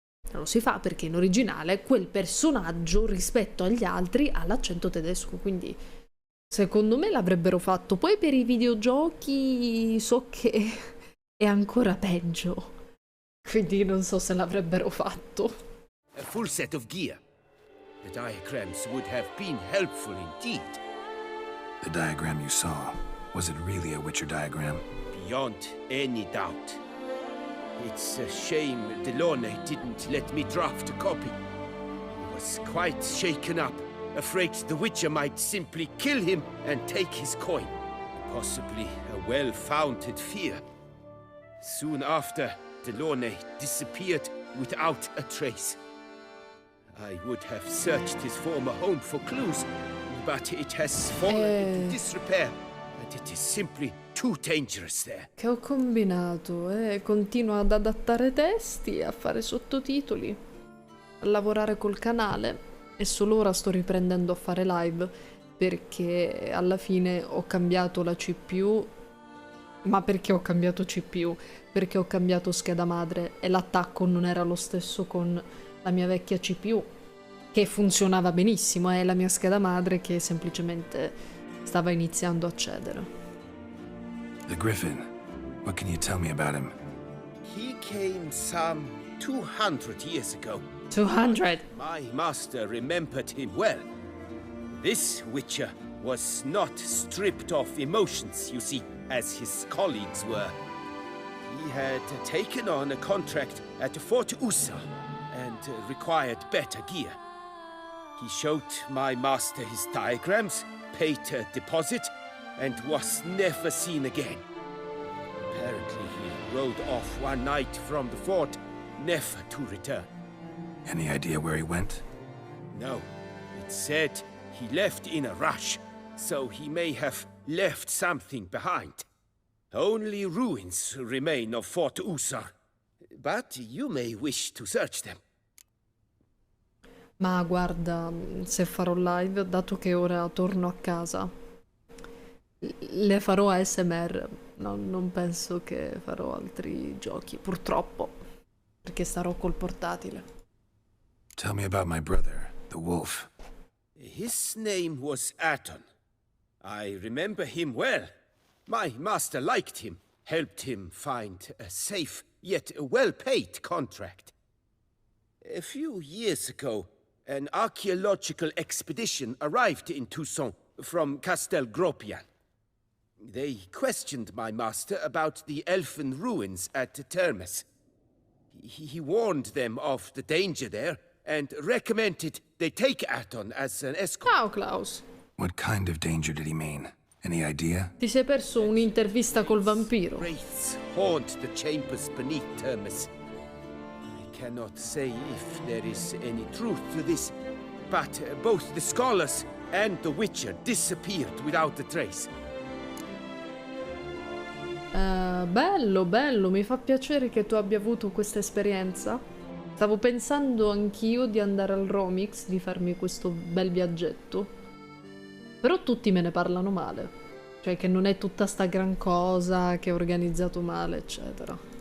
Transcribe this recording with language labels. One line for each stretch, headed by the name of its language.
Italian: Non lo si fa perché in originale quel personaggio rispetto agli altri ha l'accento tedesco, quindi secondo me l'avrebbero fatto. Poi per i videogiochi so che è ancora peggio, quindi non so se l'avrebbero fatto.
English: A full set of gear. The diagrams would have been helpful indeed. The diagram you saw, was it really a Witcher diagram? Beyond any doubt. It's a shame Delaunay didn't let me draft a copy. He was quite shaken up, afraid the Witcher might simply kill him and take his coin. Possibly a well-founded fear. Soon after, Delaunay disappeared without a trace. I would have searched his former home for clues, but it has fallen into disrepair, and it is simply too dangerous there.
Italian: Che ho combinato? Continuo ad adattare testi, a fare sottotitoli, a lavorare col canale e solo ora sto riprendendo a fare live perché alla fine ho cambiato la CPU. Ma perché ho cambiato CPU? Perché ho cambiato scheda madre e l'attacco non era lo stesso con la mia vecchia CPU, che funzionava benissimo, è la mia scheda madre che semplicemente stava iniziando a cedere.
English: The Griffin. What can you tell me about him? He came some 200 years ago. 200? My master remembered him well. This Witcher was not stripped of emotions, you see, as his colleagues were. He had taken on a contract at Fort Usa and required better gear. He showed my master his diagrams, paid a deposit, and was never seen again. Apparently he rode off one night from the fort, never to return. Any idea where he went? No, it said he left in a rush, so he may have left something behind. Only ruins remain of Fort Usar, but you may wish to search them.
Italian: Ma guarda, se farò live, dato che ora torno a casa, le farò ASMR. No, non penso che farò altri giochi, purtroppo, perché starò col portatile.
English: Tell me about my brother, the wolf. His name was Aton. I remember him well. My master liked him, helped him find a safe, yet well-paid contract. A few years ago, an archaeological expedition arrived in Toussaint from Castel Gropian. They questioned my master about the elfin ruins at Termes. He warned them of the danger there and recommended they take Aton as an escort.
Italian: Ciao Klaus.
English: What kind of danger did he mean? Any idea?
Italian: Ti sei perso un'intervista col vampiro.
English: Wraiths haunt the chambers beneath Termes. I cannot say if there is any truth to this, but both the scholars and the Witcher disappeared without a trace.
Italian: Bello, bello, mi fa piacere che tu abbia avuto questa esperienza. Stavo pensando anch'io di andare al Romix, di farmi questo bel viaggetto. Però tutti me ne parlano male. Cioè che non è tutta sta gran cosa, che è organizzato male, eccetera.